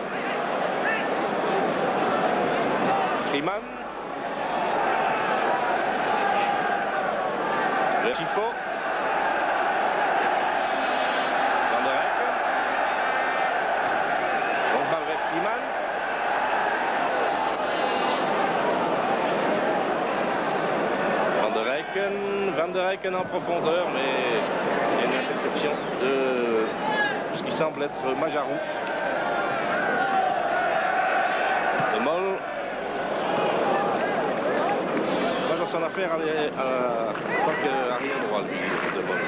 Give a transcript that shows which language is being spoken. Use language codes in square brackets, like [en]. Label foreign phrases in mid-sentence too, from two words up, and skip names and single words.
[fr] Freeman. Le Chifo. Van der Eyck. Donc balle vers Freeman. Van der Eycken en profondeur, mais il y a une interception de ce qui semble être Majarou. De Moll. Pas dans son affaire en tant qu'arrière droit, lui, de Moll.